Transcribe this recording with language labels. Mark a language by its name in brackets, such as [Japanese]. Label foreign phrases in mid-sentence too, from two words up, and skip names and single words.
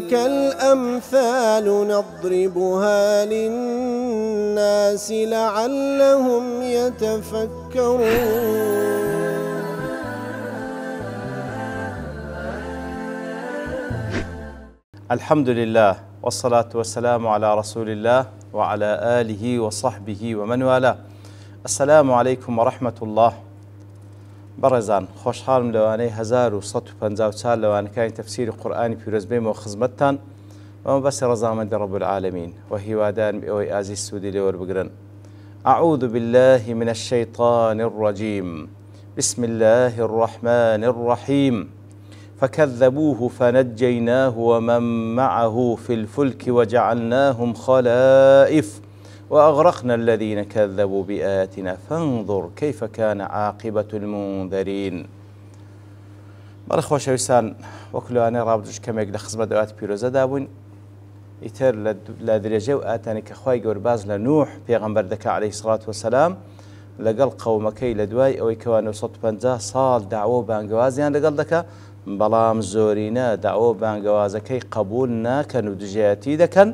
[Arabic] وتلك الأمثال نضربها للناس لعلهم يتفكرون. الحمد لله والصلاة والسلام على رسول الله وعلى آله وصحبه ومن والاه. السلام عليكم ورحمة الله. [Central Kurdish] بەڕێزان خۆشحاڵم لەوانەی 1154 لەوانەکانی تەفسیری قورئانی پیرۆز بێمەوە خزمەتتان وەمە بەسی ڕەزامەندی [Arabic] رب العالمین [Central Kurdish] و هیوادارم ئەوەی ئازیز سوودی لێ وەربگرن. [Arabic] أعوذ بالله من الشيطان الرجيم بسم الله الرحمن الرحيم فكذبوه فنجيناه ومن معه في الفلك وجعلناهم خلائف وأغرقنا الذين كذبوا بآياتنا فانظر كيف كان عاقبة المنذرين. [Central Kurdish] بەڵێ خۆشەویستان وەکو لەوانەیە ڕابردوش کەمێک لە خزمەت ئەوات پیرۆزەدا بووین ئیتر لە درێژەی و ئاتانی کە خوای گەورە باز لە نوح پێغەمبەر دەکا [Arabic] عەلەیهی سڵات وسەلام [Central Kurdish] لەگەڵ قەومەکەی لە دوای ئەوەی کەوا 950 ساڵ داوە و بانگەوازیان لەگەڵ دەکا بەڵام زۆرینە داوە و بانگەوازەکەی قبول ناکەن و دژایەتی دەکەن.